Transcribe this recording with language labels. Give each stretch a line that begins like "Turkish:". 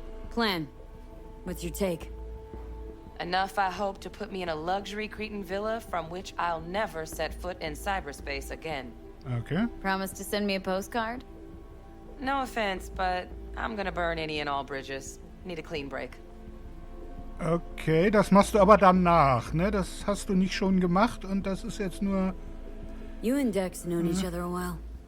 English: Plan. What's your take? Enough, I hope, to put me in a luxury Cretan villa from which I'll never set foot in cyberspace again. Okay. Promise to send me a postcard? No offense, but I'm gonna burn any and all bridges. Need a clean break.
German: Okay, das machst du aber danach, ne? Das hast du nicht schon gemacht und das ist jetzt nur...
English: You and Dex known each other a while.